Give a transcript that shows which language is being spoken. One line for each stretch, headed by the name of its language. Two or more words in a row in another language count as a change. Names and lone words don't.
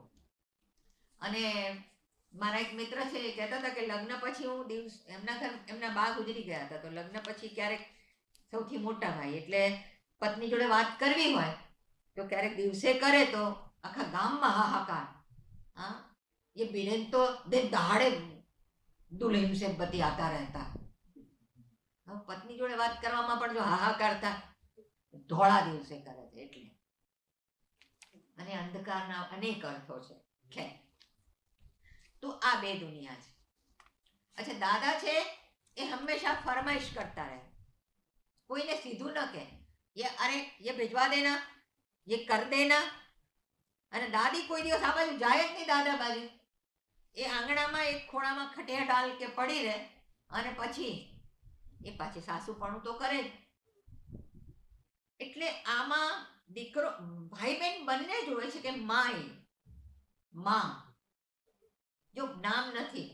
Gujarati: અને મારા એક મિત્ર છે એ કહેતા હતા કે લગ્ન પછી હું એમના બા ગુજરી ગયા હતા, તો લગ્ન પછી ક્યારેક સૌથી મોટા ભાઈ એટલે પત્ની જોડે વાત કરવી હોય તો ક્યારેક દિવસે કરે તો આખા ગામમાં હાહાકાર. હા,
Hindi: ये बिलेन तो दिन दहाड़े दुल्हन से बतियाता रहता.
Gujarati: પત્ની જોડે વાત કરવામાં પણ જો હાહાકાર થાય, ધોળા દિવસે કરે છે એટલે. અને અંધકારના અનેક અર્થો છે. તો આ બે દુનિયા છે. અચ્છા, દાદા છે એ હંમેશા ફરમાઈશ કરતા રહે, કોઈને સીધું ન કહે.
Hindi: અરે ये भिजवा देना, ये कर देना.
Gujarati: અને દાદી કોઈ દિવસ આ બાજુ જાય જ નહીં. દાદા બાજુ એ આંગણામાં એક ખૂણામાં
Hindi: खटिया डाल के
Gujarati: પડી રહે અને પછી એ પાછી સાસુપણું તો કરે જ. એટલે આમાં દીકરો ભાઈ બહેન બંને જોવે છે કે માય માં, જો નામ નથી.